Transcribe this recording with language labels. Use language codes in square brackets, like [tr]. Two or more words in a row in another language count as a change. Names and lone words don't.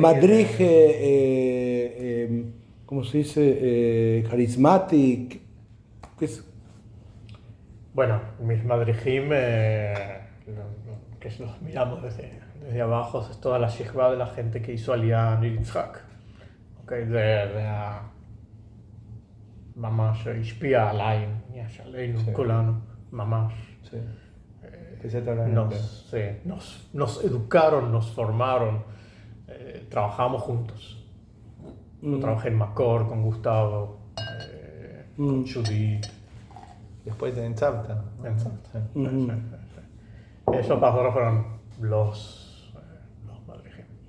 [es] Madrige, ¿cómo se dice? Charismatic. ¿Qué es? Bueno, mis madrijim, que los miramos desde abajo, es toda la shikva de la gente que hizo Aliyah Yitzhak. [he] Okay, ממש השפיע עליי, יש עלינו כולנו, ממש. [es] Nos educaron, nos formaron, trabajamos juntos. Trabajé en Macor con Gustavo, con Judith. Después en Tzavta. Esos pastores fueron los madrijim.